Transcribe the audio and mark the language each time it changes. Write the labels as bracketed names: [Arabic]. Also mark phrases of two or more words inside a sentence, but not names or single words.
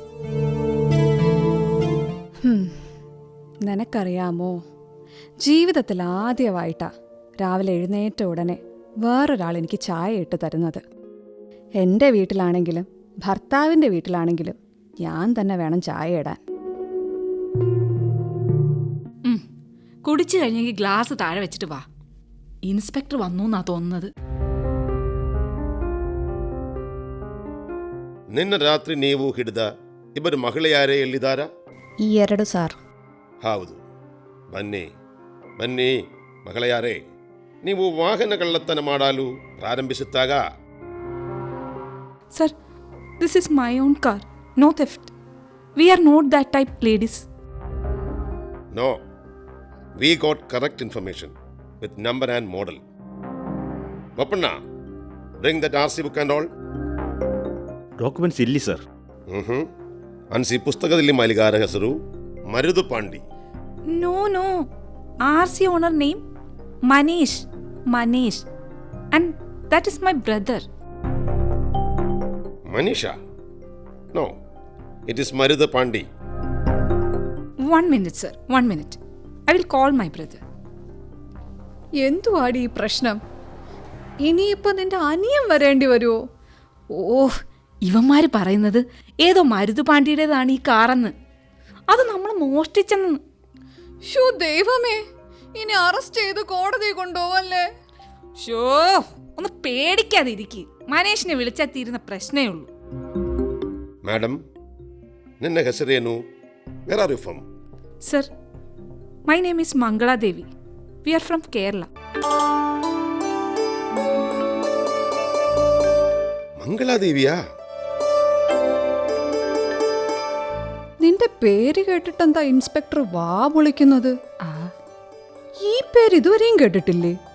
[Malayalam] നിനക്കറിയാമോ, ജീവിതത്തിൽ ആദ്യമായിട്ടാ രാവിലെ എഴുന്നേറ്റ ഉടനെ വേറൊരാൾ എനിക്ക് ചായ ഇട്ട് തരുന്നത്. എൻ്റെ വീട്ടിലാണെങ്കിലും ഭർത്താവിൻ്റെ വീട്ടിലാണെങ്കിലും ഞാൻ തന്നെ വേണം ചായ ഇടാൻ. കുടിച്ചു കഴിഞ്ഞെങ്കിൽ ഗ്ലാസ് താഴെ വെച്ചിട്ട് വാ. ഇൻസ്പെക്ടർ വന്നു എന്നാ തോന്നുന്നത്. [Kannada] ನಿನ್ನ ರಾತ್ರಿ ನೀವು ಹಿಡಿದ ಇಬ್ಬರು ಮಹಿಳೆಯಾರೇ ಎಲ್ಲಿದ್ದಾರಾ? ಈ 2 ಸಾರ್. ಹೌದು, ಬನ್ನಿ ಬನ್ನಿ ಮಹಿಳೆಯಾರೇ. ನೀವು ವಾಹನ ಕಳ್ಳತನ ಮಾಡಲು ಪ್ರಾರಂಭಿಸುತ್ತಾಗ? [English] Sir, this is my own car, no theft. We are not that type ladies. No, we got correct information with number and model. Bappanna, bring that RC book and all. [Kannada] ಡಾಕ್ಯುಮೆಂಟ್ಸ್ ಇಲ್ಲಿ ಸರ್. ಅನ್ಸಿ ಪುಸ್ತಕದಲ್ಲಿ ಮಾಲಿಗಾರ ಹೆಸರು ಮರುದು ಪಾಂಡಿ. [English] No no, RC owner name Manish. മനീഷ്, And that is my brother. Manisha? No, it is Maruda Pandi. 1 minute, sir. 1 minute. I will call my brother. [Malayalam] എന്തുവാടി ഈ പ്രശ്നം? ഇനിയിപ്പോ നിന്റെ അനിയൻ വരേണ്ടി വരുമോ? ഓ, ഇവന്മാര് പറയുന്നത് ഏതോ മരുതു പാണ്ടിയുടേതാണ് ഈ കാറെന്ന്. അത് നമ്മൾ മോഷ്ടിച്ചെന്ന്. ഷോ ദൈവമേ, ഇനി അറസ്റ്റ് ചെയ്ത് കോടതി കൊണ്ടുപോവല്ലേ? ഷോ, ഒന്ന് പേടിക്കാതിരിക്കും. മനേഷിനെ വിളിച്ചാൽ തീരുന്ന പ്രശ്നമേ ഉള്ളൂ. [Kannada] Madam, ನಿನ್ನ ಹೆಸರೇನು? [English] Where are you from? Sir, my name is Mangaladevi. We are from Kerala. [Malayalam] മംഗളാദേവിയാ? നിന്റെ പേര് കേട്ടിട്ടെന്താ ഇൻസ്പെക്ടർ വാ വിളിക്കുന്നത്? ഈ പേര് ഇതുവരെയും കേട്ടിട്ടില്ലേ?